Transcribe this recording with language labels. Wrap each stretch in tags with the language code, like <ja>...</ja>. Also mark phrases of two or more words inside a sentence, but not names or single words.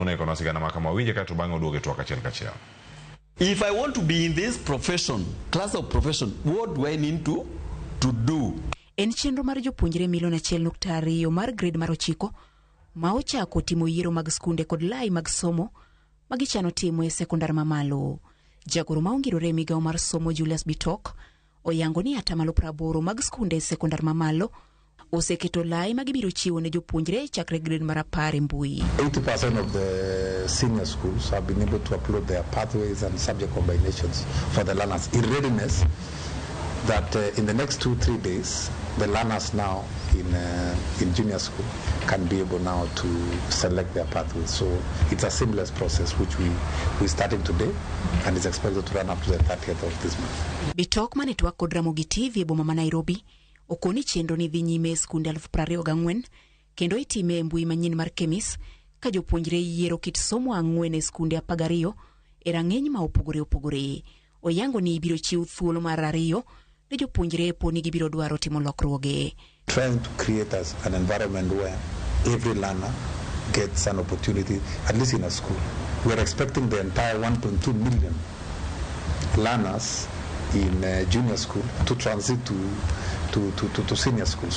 <en>If I want to be in this profession, class of profession, what do I need to do?</en> <luo>En chenro mar jopuonjre milion 1.2 mar grade mar 9 ma ochako timo yiero mag skunde kod lai mag somo magichano timo e sekondar mamalo. Jagoro ma ongirore migao mar somo Julius Bitok oyango ni atamalo 80 mag skunde e sekondar mamalo oseketo lai magibiro chiwo ne jopuonjre chakre grade mar 10 mbui.</luo> <en>80% of the senior schools have been able to upload their pathways and subject combinations for the learners in readiness that in the next 2-3 days the learners now in junior school can be able now to select their pathways. So it's a seamless process which we're starting today and is expected to run up to the 30th of this month.</en> <luo>Bitok manetwa kod Ramogi TV boma ma Nairobi okoni chenro ni dhi nyime skunde 24,000 kendo itime mbui manyien mar Kemis ka jopuonjre yiero kit somo 4 e skunde 12 e rang'eny ma opogore. Oyango ni ibiro chiw thuolo mar 2 ne jopuonjre poni gibiro dwaro timo lokruoge.</luo> <en>Trying to create an environment where every learner gets an opportunity, at least in a school. We're expecting the entire 1.2 million learners in junior school to transit to senior school.</en>